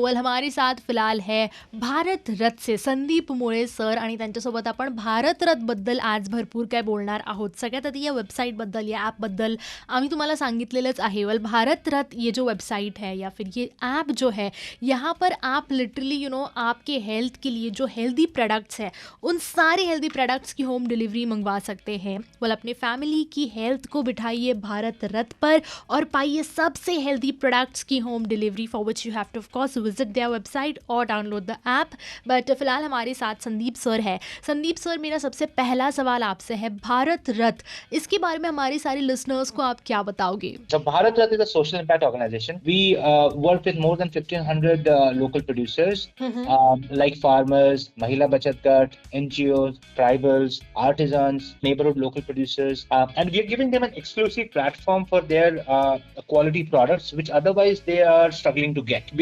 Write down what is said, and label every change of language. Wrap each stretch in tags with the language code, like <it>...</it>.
<hi>Well हमारे साथ फिलहाल है भारत रथ से संदीप मुळे सर</hi> <mr>आणि त्यांच्यासोबत आपण भारत रथबद्दल आज भरपूर काय बोलणार आहोत. सगळ्यात आधी या वेबसाईटबद्दल या ॲपबद्दल आम्ही तुम्हाला सांगितलेलंच आहे.</mr> <hi>वेल भारत रथ ये जो वेबसाइट है या फिर ये ऐप जो है, यहाँ पर आप लिटरली आपके हेल्थ के लिए जो हेल्दी प्रोडक्ट्स है उन सारे हेल्दी प्रोडक्ट्स की होम डिलीवरी मंगवा सकते हैं. वेल अपने फैमिली की हेल्थ को बिठाइए भारत रथ पर और पाइए सबसे हेल्दी प्रोडक्ट्स की home delivery,</hi> <en>For which you have to of course visit their website और download the app.</en> <hi>बट फिलहाल हमारे साथ संदीप सर है. संदीप सर, मेरा सबसे पहला सवाल आपसे है, भारत रथ इसके बारे में हमारे सारे लिसनर्स को आप क्या बताओगे?</hi> <en>So Bharat Rath is a social impact organization. We work with more than 1,500 local producers like farmers, Mahila Bachat Gat, NGOs, tribals, artisans, neighborhood local producers, and we are giving them an exclusive platform for their quality products, which otherwise they are struggling to get.</en>